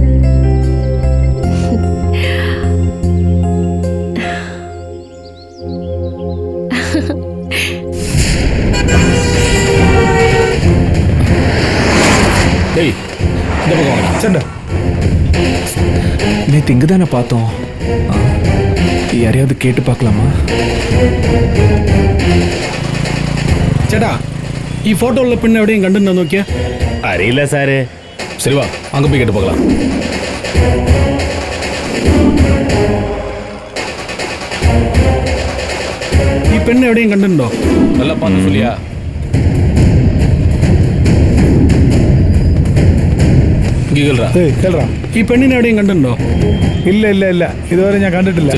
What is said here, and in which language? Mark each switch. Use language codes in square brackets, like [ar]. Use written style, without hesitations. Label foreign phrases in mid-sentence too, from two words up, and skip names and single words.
[ta] டேய், இந்த பக்கம் வாங்க. சண்டா. நேத்து இங்கதானே பார்த்தோம். யாரையாவது கேட்டு பார்க்கலாமா? [ml] ചേട്ടാ, ഈ ഫോട്ടോയുള്ള പെണ്ണ് എവിടെയും കണ്ടിട്ടുണ്ടോ നോക്കിയാ? അറിയില്ല സാറ്. [ta] சரி வா, அங்கே போய் கேட்டு பார்க்கலாம். [ml] ഈ പെണ്ണ് എവിടെയും കണ്ടിട്ടുണ്ടോ? [ta] நல்லா பார்த்து சொல்லியா? [ml] ഇങ്ങ് കേൾറാ. കേൾറാ. ഈ പെണ്ണിനെ എവിടെയും കണ്ടിട്ടുണ്ടോ? ഇല്ല ഇല്ല ഇല്ല, ഇതുവരെ ഞാൻ കണ്ടിട്ടില്ല.